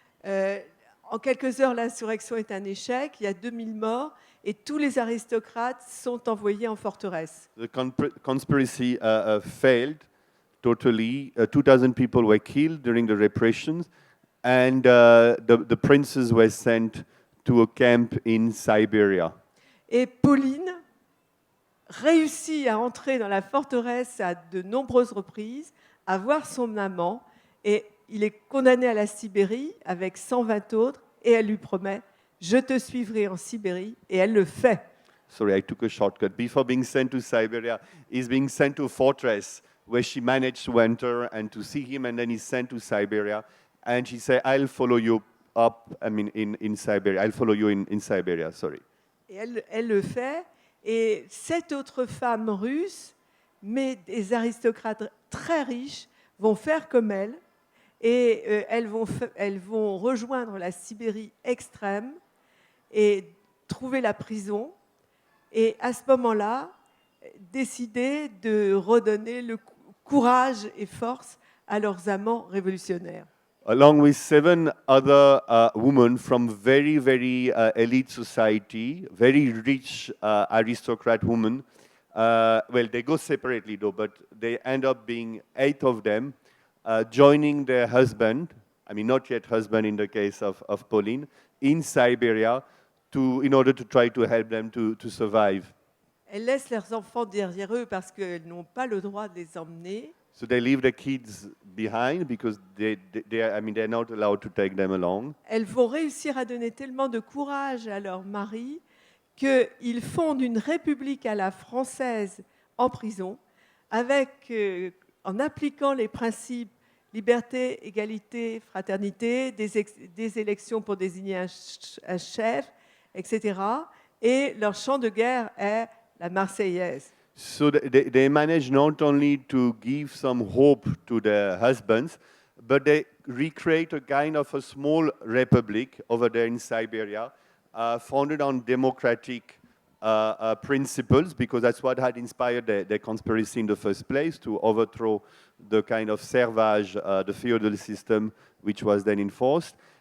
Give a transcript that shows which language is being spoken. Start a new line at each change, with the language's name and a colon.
French: En quelques heures, l'insurrection est un échec. Il y a 2000 morts et tous les aristocrates sont envoyés en forteresse.
English: The conspiracy failed totally. 2,000 people were killed during the repressions, and the princes were sent to a camp in Siberia.
French: Et Pauline réussit à entrer dans la forteresse à de nombreuses reprises, à voir son amant, et il est condamné à la Sibérie avec 120 autres, et elle lui promet « Je te suivrai en Sibérie », et elle le fait.
English: Sorry, I took a shortcut. Before being sent to Siberia, he's being sent to a fortress where she managed to enter and to see him, and then he's sent to Siberia. And she said, I'll follow you in Siberia. I'll follow you in Siberia, sorry.
French: Et elle le fait, et 7 autres femmes russes, mais des aristocrates très riches, vont faire comme elle, et elles vont rejoindre la Sibérie extrême et trouver la prison, et à ce moment-là, décider de redonner le courage et force à leurs amants révolutionnaires.
English: Along with 7 other women from very, very elite society, very rich aristocrat women. Well, they go separately though, but they end up being 8 of them, joining their husband, I mean not yet husband in the case of Pauline, in Siberia in order to try to help them to survive.
French: Elles laissent leurs enfants derrière eux parce qu'elles n'ont pas le droit de les emmener.
English: So they leave the kids behind because they're not allowed to take them along.
French: Elles vont réussir à donner tellement de courage à leur mari qu'ils fondent une république à la française en prison, en appliquant les principes liberté, égalité, fraternité, des élections pour désigner un chef, etc. Et leur chant de guerre est la Marseillaise.
English: So they manage not only to give some hope to their husbands, but they recreate a kind of a small republic over there in Siberia, founded on democratic principles, because that's what had inspired their conspiracy in the first place, to overthrow the kind of servage, the feudal system, which was then enforced.